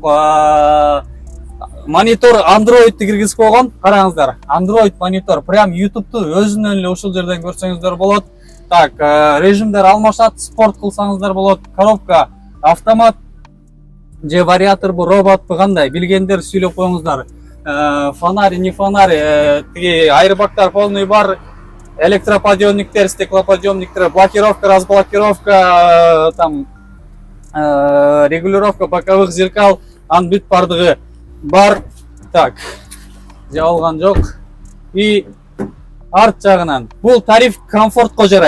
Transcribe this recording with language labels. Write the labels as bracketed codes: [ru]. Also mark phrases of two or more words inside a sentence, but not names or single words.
[ky] Монитор Android'ти киргизип койгон. Караңыздар. Android монитор. Прям YouTube'ту өзүнөн эле ушул жерден көрсөңүздөр болот. Так, режимдер алмашат, спорт кылсаңыздар болот. Коробка автомат же вариаторбу, роботбу кандай билгендер сүйлөп коюңуздар. [ru] Фонарь, не фонарь, [ky] тиги айрбактар полный бар. [ru] Электроподъемниктер, стеклоподъемниктер, блокировка, разблокировка, там регулировка боковых зеркал, [ky] ан бүт бардыгы бар. Так, жабылган жок. И арт жагынан бул тариф комфортко жарайт.